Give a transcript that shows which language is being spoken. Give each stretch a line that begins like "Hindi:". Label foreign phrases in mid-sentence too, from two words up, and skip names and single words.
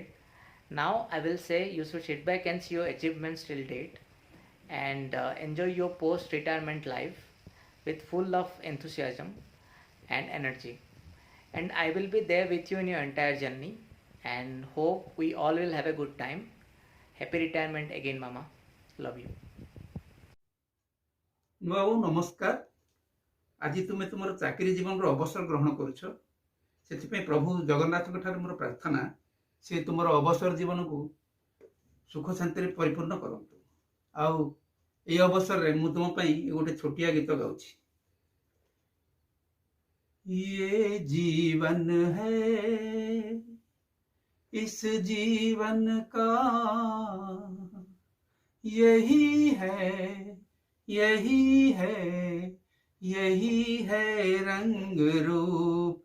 English: Now I will say you should sit back and see your achievements till date and enjoy your post-retirement life with full of enthusiasm and energy. And I will be there with you in your entire journey and hope we all will have a good time. Happy retirement again, Mama. Love you.
Odia: ବାବୁ ନମସ୍କାର। ଆଜି ତୁମେ ତୁମର ଚାକିରି ଜୀବନର ଅବସର ଗ୍ରହଣ କରୁଛ, ସେଥିପାଇଁ ପ୍ରଭୁ ଜଗନ୍ନାଥଙ୍କ ଠାରେ ମୋର ପ୍ରାର୍ଥନା ସେ ତୁମର ଅବସର ଜୀବନକୁ ସୁଖ ଶାନ୍ତିରେ ପରିପୂର୍ଣ୍ଣ କରନ୍ତୁ। ଆଉ এই ଅବସରରେ ମୁଁ ତୁମ ପାଇଁ ଗୋଟେ ଛୋଟିଆ ଗୀତ ଗାଉଛି।
Hindi: ये जीवन है, इस जीवन का यही है, यही है, यही है रंग रूप।